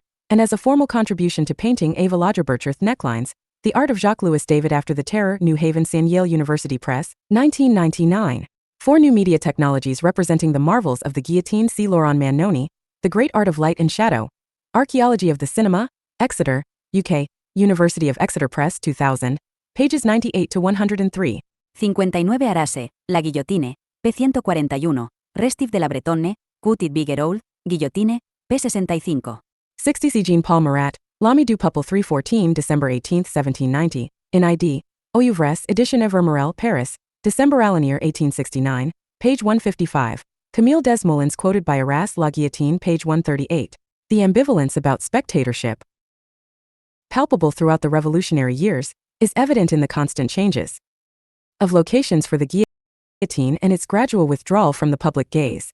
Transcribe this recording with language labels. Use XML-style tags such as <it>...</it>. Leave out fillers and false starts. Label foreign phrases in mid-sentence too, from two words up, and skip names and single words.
<en>And as a formal contribution to painting, Ava Lagerbertrith Necklines, The Art of Jacques-Louis David After the Terror, New Haven, Yale University Press, 1999. 4 New Media Technologies Representing the Marvels of the Guillotine, C. Laurent Mannoni, The Great Art of Light and Shadow. Archaeology of the Cinema, Exeter, UK, University of Exeter Press, 2000, pages 98 to 103. 59 Arase, La Guillotine, P141, Restif de la Bretonne, Q. Bigeroul, Guillotine, P65. 60 C. Jean-Paul Marat, L'Ami du Peuple, 314, December 18, 1790, in ID, Oeuvres, Edition Evre Morel, Paris, December Alanier, 1869, page 155. Camille Desmoulins quoted by Arras, La Guillotine, page 138. The ambivalence about spectatorship, palpable throughout the revolutionary years, is evident in the constant changes of locations for the guillotine and its gradual withdrawal from the public gaze.</en>